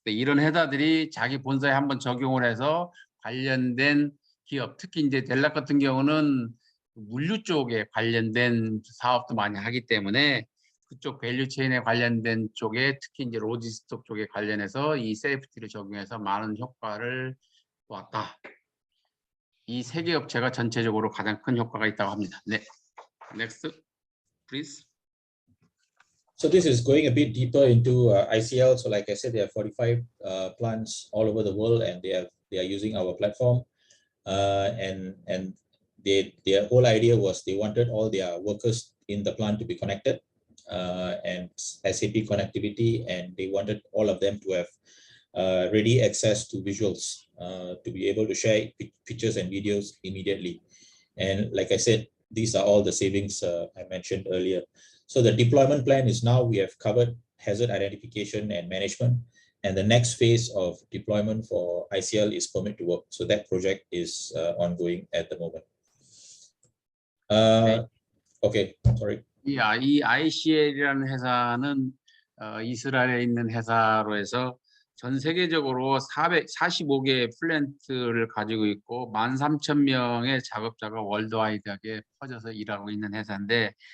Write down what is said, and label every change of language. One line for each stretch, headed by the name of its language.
Korean: 이런 회사들이 자기 본사에 한번 적용을 해서 관련된 기업, 특히 이제 델락 같은 경우는 물류 쪽에 관련된 사업도 많이 하기 때문에 그쪽 밸류 체인에 관련된 쪽에, 특히 이제 로지스틱 쪽에 관련해서 이 세이프티를 적용해서 많은 효과를 보았다. 이 세 개 업체가 전체적으로 가장 큰 효과가 있다고 합니다. 네,
English: next, please. So this is going a bit deeper into ICL. So like I said, there are 45 plants all over the world, and they are using our platform. And their whole idea was they wanted all their workers in the plant to be connected, and SAP connectivity, and they wanted all of them to have ready access to visuals, to be able to share pictures and videos immediately. And like I said, these are all the savings I mentioned earlier. So the deployment plan is now we have covered hazard identification and management, and the next phase of deployment for ICL is permit to work. So that project is ongoing at the moment. Okay, sorry.
Korean: 이 ICL이라는 회사는 이스라엘에 있는 회사로 해서 전 세계적으로 445개의 플랜트를 가지고 있고 13,000명의 작업자가 월드와이드하게 퍼져서 일하고 있는 회사인데,